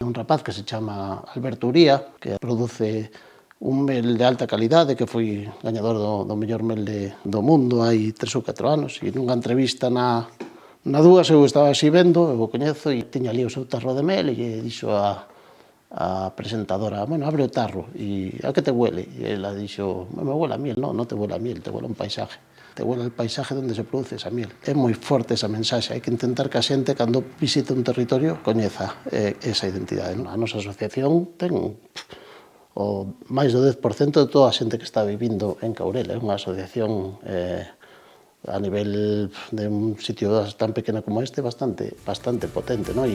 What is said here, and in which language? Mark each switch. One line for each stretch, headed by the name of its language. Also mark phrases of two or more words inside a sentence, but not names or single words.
Galician: Un rapaz que se chama Alberto Uría, que produce un mel de alta calidade, que foi gañador do mellor mel do mundo hai 3 ou 4 anos, e nunha entrevista na Dúas eu estaba así vendo, eu o coñezo, e tiña ali o seu tarro de mel, e lle dixo a presentadora, bueno, abre o tarro, e
Spanish: a que te huele?
Galician: E ela dixo,
Spanish: me huele a miel. Non te huele a miel, te huele a un paisaje. Te huele al paisaje onde se produce esa miel.
Galician: É moi forte esa mensaxe, hai que intentar que a xente, cando visite un territorio, coñeza esa identidade. A nosa asociación ten o máis do 10% de toda a xente que está vivindo en Caurel. É unha asociación a nivel de un sitio tan pequeno como este bastante potente, ¿no?